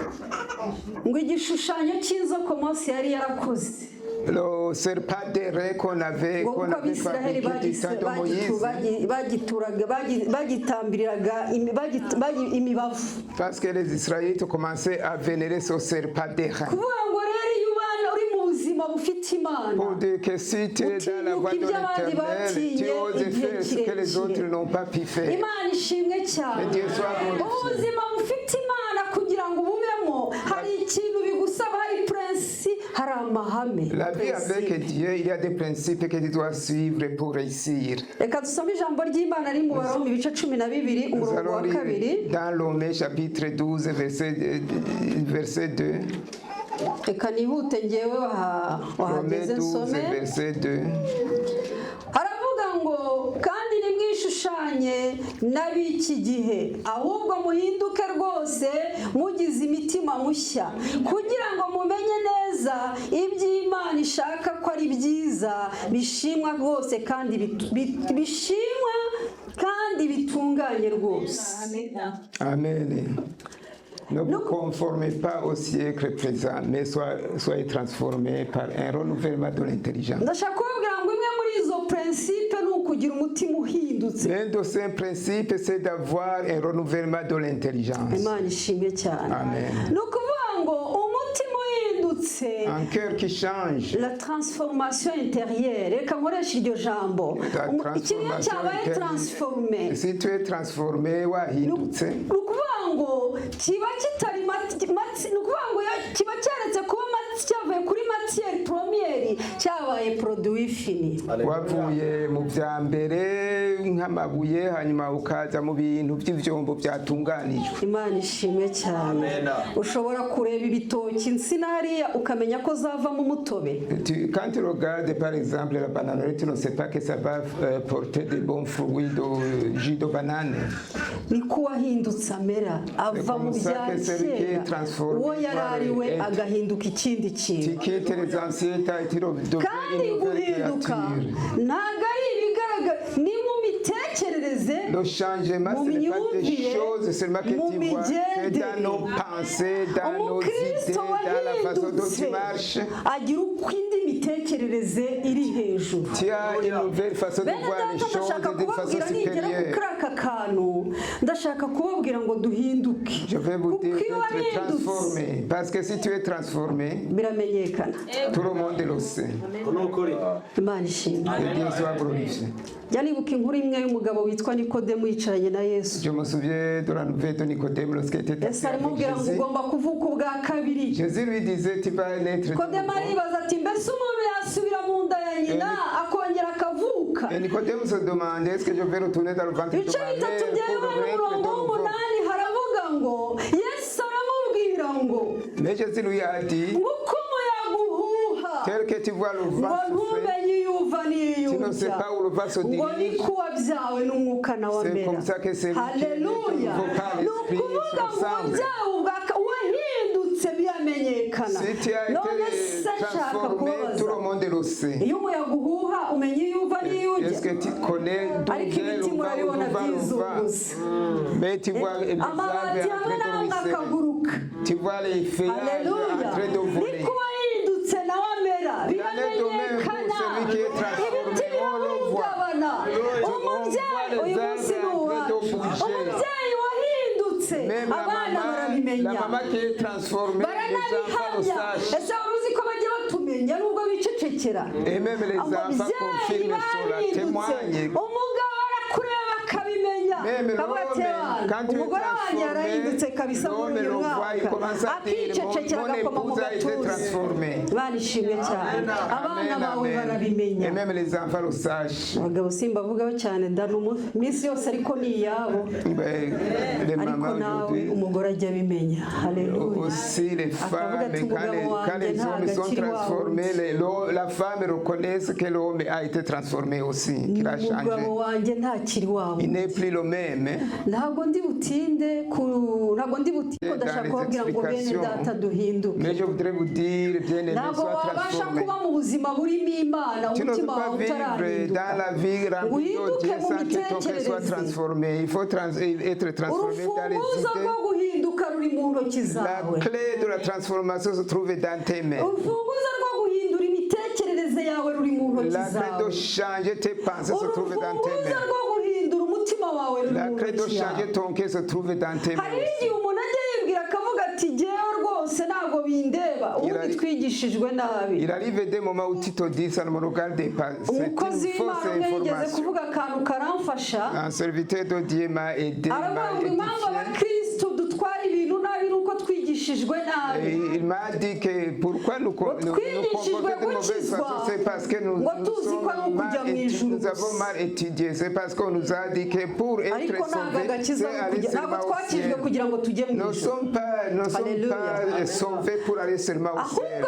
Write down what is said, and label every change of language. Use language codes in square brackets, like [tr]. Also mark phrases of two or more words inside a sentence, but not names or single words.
[fr] Le serpent d'airain qu'on avait fabriqué du temps de Moïse. Parce que les Israélites commençaient à vénérer ce serpent d'airain. [rw] ubuzima bufite imana [fr] Pour dire que si tu es dans la voie de l'éternel, tu oses faire ce que les autres n'ont pas pu faire. [rw] imana ishimwe cyane [fr] Dieu soit glorifié. [rw] ubuzima bufite imana kugira ngo ububemo hari ikintu bigusaba hari prinsi hari amahame [fr] La vie avec Dieu, il y a des principes que tu dois suivre pour réussir. [rw] reka dusome ijambo ry'imana riri mu Baroma ibice 12 [fr] Nous [rw] umurongo [fr] allons [rw] wa [fr] lire [rw] kabiri [fr] dans Romains chapitre 12, verset 2. [rw] reka nihute ngewe [fr] Romains [rw] wahageze [fr] 12, [rw] nsome [fr] verset 2. [rw] haravuga ngo kandi nimwishushanye n'ab'iki gihe ahubwo muhinduke rwose mugize imitima mushya kugira ngo mumenye neza iby'Imana ishaka ko ari byiza bishimwa rwose kandi bishimwa kandi bitunganye rwose. Amen. [fr] Ne vous conformez pas au siècle présent, mais soyez transformés par un renouvellement de l'intelligence. [rw] ndashaka kubabwira ngo imwe muri izo prinsipe ni ukugira umutima uhindutse. [fr] L'un de ces principes, c'est d'avoir un renouvellement de l'intelligence. [rw] Imana ishimwe cyane. Amen. ni ukuvuga ngo umutima uhindutse [fr] Un cœur qui change. la transformation intérieure [rw] reka nkoresha iryo jambo ikintu iyo cyabaye transforme [fr] Si tu es transformé, [rw] wahindutse. ni ukuvuga ngo kiba kitari ni ukuvuga ngo kiba cyaretse kuba cyavuye kuri [fr] matière première [rw] cyabaye [fr] produit fini. [rw] Wavuye mu bya mbere nk'amabuye hanyuma ukaza mu bintu by'ibyombo byatunganijwe. Imana ishimwe cyane. Ushobora kureba ibitoki insina hariya ukamenya ko zavamo umutobe. [fr] Quand tu regardes par exemple la banane, tu ne sais pas que ça va porter de bons fruits de jus de banane. [rw] Niko wahindutse amera ava mu bya kera uwo yari ari we agahinduka ikindi kintu. Kandi guhinduka ntabwo ari ibigaragara ni mu mitekerereze mu myumvire mu migendere. Umukristo wahindutse agira uko indi mitekerereze iri hejuru. Bene data ndashaka kubabwira nigera kuri aka kantu ndashaka kubabwira ngo duhinduke kuko iyo wahindutse [fr] parce que si tu es transformé [rw] biramenyekana. [fr] tout le monde le sait. [rw] Imana ishimwe. [fr] Dieu soit glorifié. [rw] Jya nibuka inkuru imwe y'umugabo witwa Nikodemu yicaranye na Yesu. [fr] Je me souviens de la nouvelle de Nicodème lorsqu'il était [rw] Yesu [fr] assis avec [rw] aramubwira ngo [fr] Jésus. [rw] ugomba kuvuka ubwa kabiri. [fr] Jésus lui disait tu vas naître. [rw] Nikodemu aribaza ati mbese umuntu yasubira mu nda ya nyina akongera akavuka? [fr] Et Nicodème se demandait est-ce que je vais retourner dans le ventre de [rw] Ibice [fr] ma [rw] bitatu [fr] mère [rw] bya [fr] pour [rw] Yohana [fr] naître [rw] umurongo [fr] de nouveau. [rw] w'umunani haravuga ngo Yesu aramubwira ngo [fr] Mais Jésus lui a dit [rw] uko umuyaga uhuha [fr] tel que tu vois le [rw] ngo [fr] vent souffler, [rw] ntumenye iyo uva n'iyo [fr] tu ne sais [rw] ujya [fr] pas où le vent se [rw] ngo [fr] dirige. [rw] niko wabyawe n'umwuka nawe [fr] C'est [rw] amera. [fr] comme ça que c'est [rw] Haleluya. Ni ukuvuga ngo wabyawe wahindutse biramenyekana. [fr] Si tu as [rw] None [fr] été [rw] se nshaka [fr] transformé, tout le [rw] kubabaza [fr] monde le sait. [rw] iyo umuyaga uhuha umenya iyo uva n'iyo ujya [fr] Est-ce que tu connais d'où [rw] ariko [fr] vient [rw] ibiti [fr] le vent, [rw] murabibona [fr] d'où va le vent? [rw] byizunguza. [fr] Mais tu vois les [rw] Amabati [fr] arbres en [rw] hamwe [fr] train de [rw] n'amwe [fr] ruisseler. [rw] akaguruka. [fr] Tu vois les feuillages [rw] Haleluya. [fr] en train de voler. [rw] niko wahindutse nawe amera biramenyekana. [fr] celui qui est transformé, [rw] Ibiti [fr] on le voit. [rw] birahungabana. Umubyeyi uyu munsi ni uwacu. Umubyeyi wahindutse [fr] Même [rw] abana [fr] la [rw] barabimenya [fr] maman qui est transformée, les enfants le [rw] baranabihamya. [fr] sachent. [rw] Ese wari uzi ko bajya batumenya nubwo bicecekera? [fr] Et même les enfants [rw] Umubyeyi [fr] confirment cela, [rw] bahindutse [fr] témoignent. [rw] umugabo arakureba akabimenya. [fr] Même [rw] Kavuga ati, [fr] l'homme, quand tu es [rw] umugore wanjye yarahindutse [fr] transformé, [rw] kabisa muri [fr] l'homme [rw] uyu [fr] le voit, il [rw] mwaka [fr] commence à dire, [rw] akicecekera [fr] mon [rw] agakoma mu [fr] épouse a été [rw] gatuza. [fr] transformée. [rw] Imana ishimwe cyane. Abana Amen, bawe amen. barabimenya. [fr] Et même les enfants le sachent. [rw] Abagabo simbavugaho cyane ndana iminsi yose ariko ni iyabo [fr] Ben, les [rw] ariko [fr] mamans [rw] nawe [fr] aujourd'hui, [rw] umugore ajya abimenya. Haleluya. [fr] aussi les femmes, quand les hommes sont transformés, la femme reconnaît que l'homme a été transformé aussi, qu'il a changé. [rw] umugabo wanjye ntakiri wabo. [fr] Il n'est plus le même. [rw] Ntabwo ndi butinde ko ndashaka kubabwira ngo bene data duhinduke. [fr] Mais je voudrais vous dire, bien aimé, [rw] Ntabwo [fr] sois [rw] wabasha [fr] transformé. [rw] kuba mu buzima burimo Imana [fr] Tu ne peux [rw] umutima [fr] pas [rw] wawe [fr] vivre [rw] utarahinduka. [fr] dans la vie remplie de Dieu sans que ton cœur soit transformé. Il faut être transformé dans les [rw] urufunguzo rwo [fr] idées. [rw] guhinduka ruri mu ntoki [fr] La [rw] zawe. [fr] clé de la transformation se trouve dans tes mains. [rw] urufunguzo rwo guhindura imitekerereze yawe ruri mu ntoki [fr] La clé [rw] zawe. [fr] de changer tes pensées se trouve dans tes [rw] urufunguzo [fr] mains. [rw] rwo guhindura umutima wawe ruri [fr] La [rw] mu [fr] clé de [rw] ntoki yawe. [fr] changer ton cœur se trouve dans tes [rw] hari [fr] mains. [rw] igihe umuntu ajya yibwira akavuga ati jyewe rwose byose ntabwo bindeba ubundi twigishijwe nabi. [fr] Il arrive des moments où tu te dis ça ne me regarde pas. C'est [rw] Umukozi [fr] une fausse [rw] w'Imana umwe yigeze [fr] information. [rw] kuvuga akantu karamfasha. [fr] Un serviteur de Dieu m'a aidé, [rw] Aravuga [fr] m'a [rw] ngo impamvu [fr] édifié. [rw] abakristo dutwara ibintu nabi ni uko twigishijwe nabi. [fr] Et il m'a dit que pourquoi nous comportons de mauvaise façon, c'est parce que nous avons mal étudié. C'est parce qu'on nous a dit que pour être sauvés, c'est aller seulement au ciel. Nous ne sommes pas sauvés pour aller seulement au ciel.